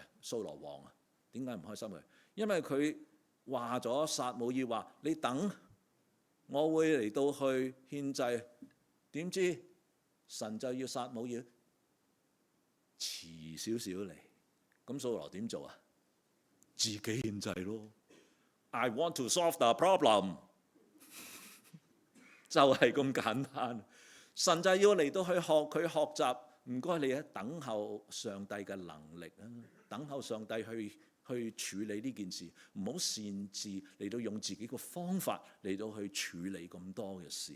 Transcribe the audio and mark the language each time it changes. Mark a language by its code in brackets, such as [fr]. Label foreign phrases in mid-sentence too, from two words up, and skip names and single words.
[yue] 掃羅王啊，點解唔開心佢？因為佢話咗撒母耳話：你等，我會嚟到去獻祭。點知神就要撒母耳遲少少嚟，咁掃羅點做啊？自己獻祭咯。 [en] I want to solve the problem [yue] 就係咁簡單。神就要嚟到去學佢學習，唔該你等候上帝嘅能力啊，等候上帝去處理呢件事，唔好擅自嚟到用自己個方法嚟到去處理咁多嘅事。